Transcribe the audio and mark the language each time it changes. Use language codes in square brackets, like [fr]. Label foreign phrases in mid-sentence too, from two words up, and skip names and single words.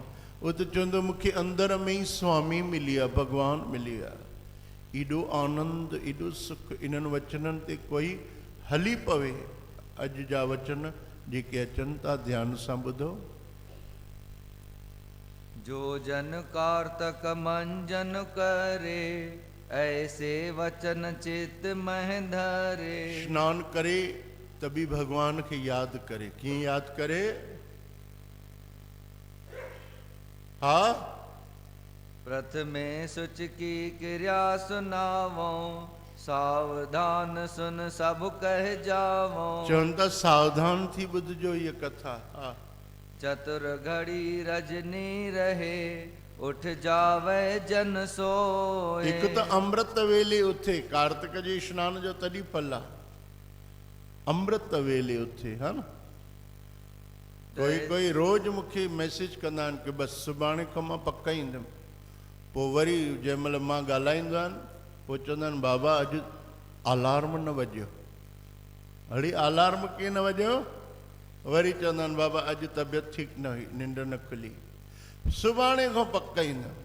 [sd] उहो त चवंदो मूंखे अंदर में ई स्वामी मिली आहे, भॻवानु मिली आहे। एॾो आनंद, एॾो सुख इन्हनि वचननि ते कोई हली पवे। अॼु जा वचन जेके अचनि था ध्यान सां ॿुधो। [hi] जो जन कार्तक मंजन करे, ऐसे वचन चित मह धरे। [sd] स्नान करे त बि भॻवान खे यादि करे। कीअं यादि करे? हा, [hi] प्रथमे सुच की क्रिया सुनावो, सावधान सुन सब कह जावो। [sd] चवनि था सावधान थी ॿुधजो इहा कथा। हा, [hi] चतुर घड़ी रजनी रहे, उठ जावे जन सोए। [sd] हिकु त अमृत वेले उथे, कार्तिक जे स्नान जो तॾहिं फल आहे, अमृत वेले उथे। हा न, कोई रोज मूंखे मैसेज कंदा आहिनि कि बसि सुभाणे खां मां पक ईंदुमि। पोइ वरी जंहिं महिल मां ॻाल्हाईंदो आहिनि पोइ चवंदा आहिनि बाबा अॼु अलार्म न वॼियो। अड़ी अलार्म कीअं न वॼियो? वरी चवंदा आहिनि बाबा अॼु तबियत ठीकु न हुई, निंड न खुली, सुभाणे खां पक ईंदुमि।